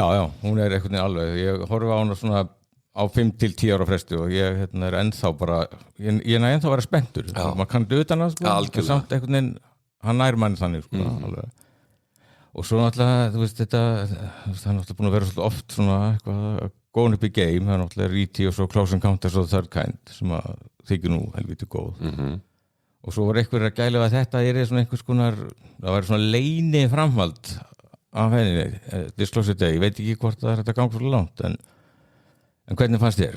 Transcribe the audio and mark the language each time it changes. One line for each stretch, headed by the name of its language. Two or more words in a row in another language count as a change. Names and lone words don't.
Icelandic: hún er einhvern veginn alveg ég horfi á hana svona á 5-10 ára fresti og ég er ennþá bara ég er ennþá að vera spenntur maður kann utan að sko en samt einhvern veginn hann nær manni þannig sko og svo náttúrulega þú veist þetta það er náttúrulega búin að vera svolítið oft svona eitthvað
English: going up
Icelandic: í game það er náttúrulega E.T. og svo Close Encounters of the Third Kind sem að þykir nú helviti góð og svo var einhver að gæla að þetta er svona einhvers konar það var svona leini framhald af henni Disclosure Day, ég veit ekki hvort það er þetta gang svo langt en hvernig fannst þér?